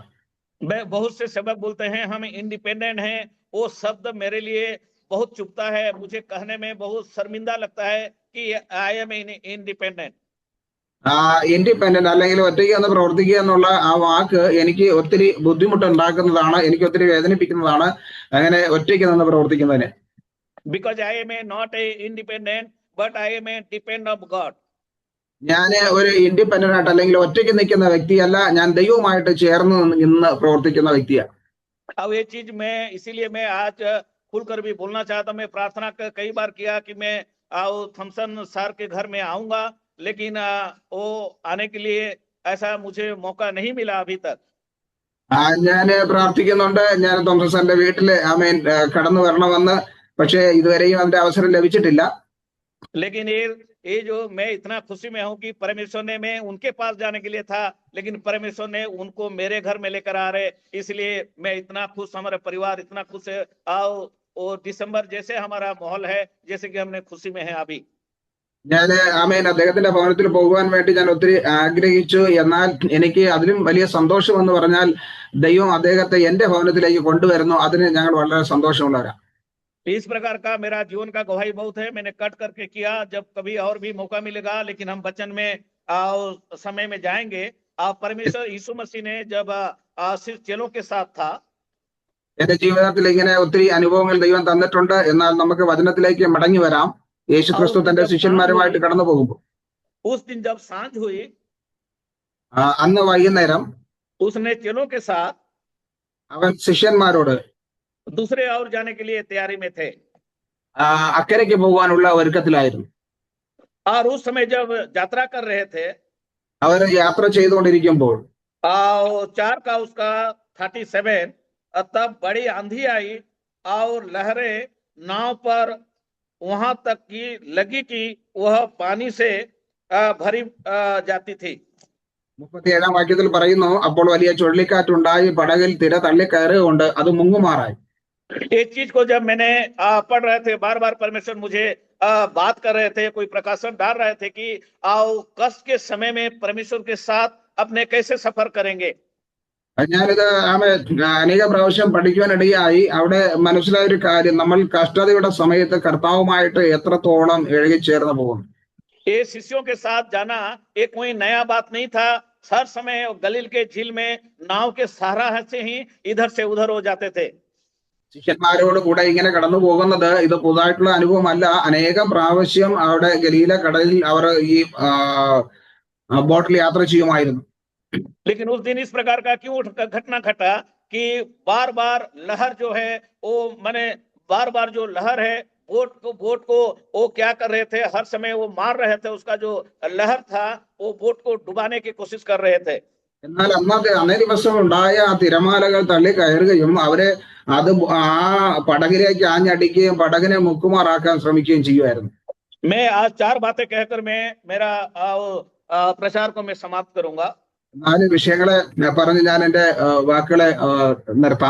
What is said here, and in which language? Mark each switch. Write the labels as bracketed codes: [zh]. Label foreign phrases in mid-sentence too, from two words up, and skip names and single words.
[hi] मैं बहुत से सबक बोलते हैं हम इंडिपेंडेंट हैं, वो शब्द मेरे लिए बहुत चुभता है, मुझे कहने में बहुत शर्मिंदा लगता है कि [en] I am independent. [ml] ഇൻഡിപെൻഡന്റ് അല്ലെങ്കിൽ ഒറ്റയ്ക്ക് നിന്ന് പ്രവർത്തിക്കുക എന്നുള്ള ആ വാക്ക് എനിക്ക് ഒത്തിരി ബുദ്ധിമുട്ടുണ്ടാക്കുന്നതാണ്, എനിക്ക് ഒത്തിരി വേദനിപ്പിക്കുന്നതാണ് അങ്ങനെ ഒറ്റയ്ക്ക് നിന്ന് പ്രവർത്തിക്കുന്നതിന്. [en] Because I am not a independent, but I am a dependent of God. [ml] ഞാൻ ഒരു ഇൻഡിപെൻഡന്റ് ആയിട്ട് അല്ലെങ്കിൽ ഒറ്റയ്ക്ക് നിൽക്കുന്ന വ്യക്തിയല്ല, ഞാൻ ദൈവവുമായിട്ട് ചേർന്ന് നിന്ന് പ്രവർത്തിക്കുന്ന വ്യക്തിയാണ്. [hi] अब ये चीज मैं इसीलिए मैं आज खुलकर भी बोलना चाहता हूं। मैं प्रार्थना कई बार किया कि मैं थॉमसन सर के घर में आऊंगा, लेकिन वो आने के लिए ऐसा मुझे मौका नहीं मिला अभी तक। [ml] ഞാൻ പ്രാർത്ഥിക്കുന്നുണ്ട്, ഞാൻ തോമസ് സാറിന്റെ വീട്ടില് കടന്നു വരണമെന്ന്, പക്ഷേ ഇതുവരെയും അതിന്റെ അവസരം ലഭിച്ചിട്ടില്ല. [hi] लेकिन ये जो मैं इतना खुशी में हूं कि परमेश्वर ने, मैं उनके पास जाने के लिए था, लेकिन परमेश्वर ने उनको मेरे घर में लेकर आ रहे, इसलिए मैं इतना खुश, हमारा परिवार इतना खुश है। आओ वो दिसंबर जैसे हमारा माहौल है, जैसे कि हमने खुशी में है अभी। [ml] ഞാൻ അദ്ദേഹത്തിന്റെ ഭവനത്തിൽ പോകുവാൻ വേണ്ടി ഞാൻ ഒത്തിരി ആഗ്രഹിച്ചു. എന്നാൽ എനിക്ക് അതിലും വലിയ സന്തോഷം എന്ന് പറഞ്ഞാൽ ദൈവം അദ്ദേഹത്തെ എന്റെ ഭവനത്തിലേക്ക് കൊണ്ടുവരുന്നു. അതിന് ഞങ്ങൾ വളരെ സന്തോഷമുള്ളവരാണ്. [hi] इस प्रकार का मेरा जीवन का गवाही बहुत है। मैंने कट करके किया, जब कभी और भी मौका मिलेगा, लेकिन हम वचन में समय में जाएंगे। परमेश्वर यीशु मसीह ने जब सिर्फ चेलों के साथ था, [ml] എന്റെ ജീവിതത്തിൽ ഇങ്ങനെ ഒത്തിരി അനുഭവങ്ങൾ ദൈവം തന്നിട്ടുണ്ട്. എന്നാൽ നമുക്ക് വചനത്തിലേക്ക് മടങ്ങി വരാം. യേശു ക്രിസ്തു തന്റെ ശിഷ്യന്മാരുമായിട്ട് കടന്നു പോകുമ്പോൾ [hi] उस दिन जब सांझ हुई, [ml] അന്ന് വൈകുന്നേരം [hi] उसने चेलों के साथ [ml] അവൻ ശിഷ്യന്മാരോട് [hi] दूसरे और जाने के लिए तैयारी में थे, [ml] അക്കരയ്ക്ക് പോകാനുള്ള ഒരുക്കത്തിലായിരുന്നു. [hi] और उस समय जब यात्रा कर रहे थे, [ml] അവർ യാത്ര ചെയ്തുകൊണ്ടിരിക്കുമ്പോൾ [hi] 4 का उसका 37, तब बड़ी आंधी आई और लहरें नाव पर वहां तक की लगी कि वह पानी से भरी जाती थी। [ml] 37 വാക്യത്തിൽ പറയുന്നു, അപ്പോൾ വലിയ ചുഴലിക്കാറ്റുണ്ടായി, പടകിൽ തിര തള്ളിക്കയറുകൊണ്ട് അത് മുങ്ങുമാറായി. [hi] ये चीज को जब मैंने पढ़ रहे थे, बार बार परमेश्वर मुझे बात कर रहे थे, कोई प्रकाशन डाल रहे थे कि कष्ट के समय में परमेश्वर के साथ अपने कैसे सफर करेंगे। [ml] ഞാനിത് അനേക പ്രാവശ്യം പഠിക്കുവാനിടയായി. അവിടെ മനസ്സിലായ ഒരു കാര്യം, നമ്മൾ കഷ്ടതയുടെ സമയത്ത് കർത്താവുമായിട്ട് എത്രത്തോളം ഇഴകിച്ചേർന്ന് പോകുന്നു. [hi] ये शिष्यों के साथ जाना ये कोई नया बात नहीं था। हर समय गलील के झील में नाव के सहारा से ही इधर से उधर हो जाते थे। [ml] ശിഷ്യന്മാരോട് കൂടെ ഇങ്ങനെ കടന്നു പോകുന്നത് ഇത് പുതുതായിട്ടുള്ള അനുഭവമല്ല. അനേകം പ്രാവശ്യം അവിടെ ഗലീല കടലിൽ അവർ ഈ ബോട്ടിൽ യാത്ര ചെയ്യുമായിരുന്നു. [hi] लेकिन उस दिन इस प्रकार का क्यों घटना घटा कि बार बार लहर जो है वो माने बार बार जो लहर है बोट को वो क्या कर रहे थे, हर समय वो मार रहे थे। उसका जो लहर था वो बोट को डुबाने की कोशिश कर रहे थे। [ml] എന്നാൽ അന്നേ ദിവസം ഉണ്ടായ ആ തിരമാലകൾ തള്ളി കയറുകയും അവരെ അത് ആ പടകിലേക്ക് ആഞ്ഞടിക്കുകയും പടകിനെ മുക്കുമാറാക്കാൻ ശ്രമിക്കുകയും ചെയ്യുമായിരുന്നു. [hi] मैं आज 4 बातें कहकर मैं मेरा प्रचार को मैं समाप्त करूंगा। [ml] 4 വിഷയങ്ങളെ പറഞ്ഞ് ഞാൻ എന്റെ വാക്കുകളെ നിർത്താം.